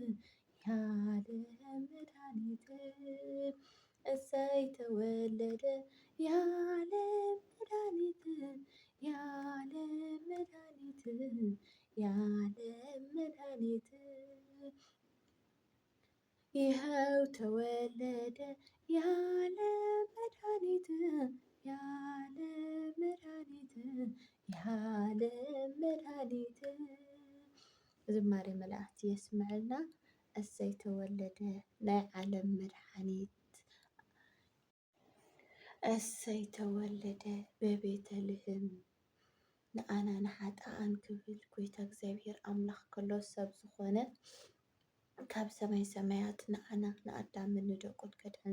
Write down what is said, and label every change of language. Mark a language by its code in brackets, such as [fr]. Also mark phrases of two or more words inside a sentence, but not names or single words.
[am] የዓለም መድኃኒት እሰይ ተወለደ የዓለም መድኃኒት የዓለም መድኃኒት የዓለም መድኃኒት ይኸው ተወለደ የዓለም መድኃኒት የዓለም መድኃኒት የዓለም መድኃኒት ዝማሬ መላእክት የስምዐልና። እሰይ ተወለደ [ti] ናይ ዓለም መድኃኒት [am] እሰይ ተወለደ በቤተልሔም [ti] ንኣና ንሓጣኣን ክብል ጎይታ እግዚአብሔር ኣምላኽ ከሎ ሰብ ዝኾነ ካብ ሰማይ ሰማያት ንኣና ንኣዳምን ንደቁን ከድሕን